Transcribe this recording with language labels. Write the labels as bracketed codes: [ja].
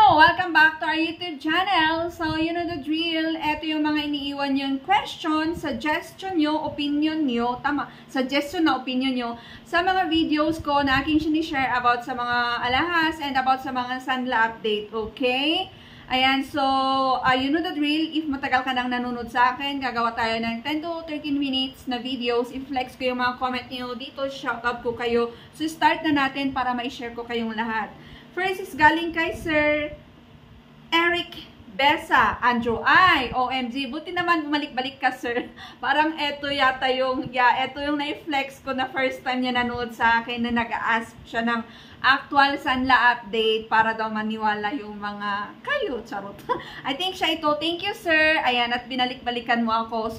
[en] Welcome back to our YouTube channel. So, you know the drill. [tl] Ito yung mga iniiwan yung question, suggestion nyo, opinion nyo, tama, suggestion na opinion nyo sa mga videos ko na aking sinishare about sa mga alahas and about sa mga sanla update, okay? [en] Ayan, so, you know the drill. [tl] If matagal ka nang nanonood sa akin, gagawa tayo ng 10 to 13 minutes na videos. I-flex ko yung mga comment nyo dito, shoutout ko kayo. So, start na natin para ma-share ko kayong lahat. First is galing kay Sir Eric Besa, Andrew. Ay, OMG, buti naman bumalik-balik ka, sir. Parang eto yata yung, eto yung na-flex ko na first time niya nanood sa akin na nag-ask siya ng actual sanla update para daw maniwala yung mga kayo, charot. [en] I think [tl] siya ito. [en] Thank you, sir. [tl] Ayan, at binalik-balikan mo ako.